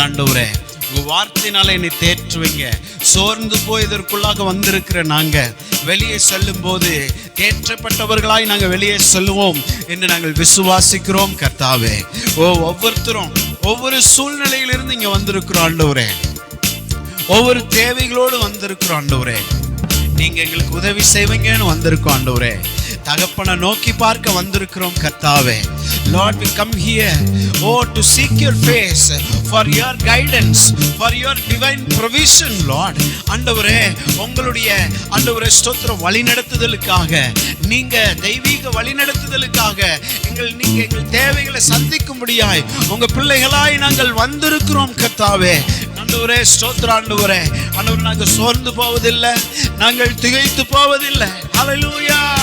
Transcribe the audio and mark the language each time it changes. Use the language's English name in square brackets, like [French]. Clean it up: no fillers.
[Tamil] ஆண்டவரே, உங்க வார்த்தையினாலே என்னை தேற்றுவீங்க. சோர்ந்து போய் இதற்குள்ளாக வந்திருக்கிற நாங்க வெளியே செல்லும் போது தேற்றப்பட்டவர்களாய் நாங்க வெளியே செல்வோம் என்று நாங்கள் விசுவாசிக்கிறோம். கர்த்தாவே, ஒவ்வொருத்தரும் ஒவ்வொரு சூழ்நிலையிலிருந்து இங்க வந்திருக்கிறோம் ஆண்டவரே, ஒவ்வொரு தேவைகளோடு வந்திருக்கிறோம் ஆண்டவரே. நீங்க எங்களுக்கு உதவி செய்வீங்கன்னு வந்திருக்கோம் ஆண்டவரே. தகப்பனை நோக்கி பார்க்க வந்திருக்கிறோம் கர்த்தாவே. [English] Lord, we come here, to seek your face for your guidance, for your divine provision, Lord. [Tamil] ஆண்டவரே, உங்களுடைய ஆண்டவரே ஸ்தோத்திரம், வழிநடத்துதலுக்காக, நீங்க தெய்வீக வழிநடத்துதலுக்காக நீங்க எங்கள் தேவைகளை சந்திக்கும்படியாய் உங்க பிள்ளைகளாய் நாங்கள் வந்திருக்கிறோம் கர்த்தாவே. ஆண்டவரே ஸ்தோத்திரம். ஆண்டவரே, ஆண்டவரே, நாங்கள் சோர்ந்து போவதில்லை, நாங்கள் திகைத்து போவதில்லை. ஹல்லேலூயா.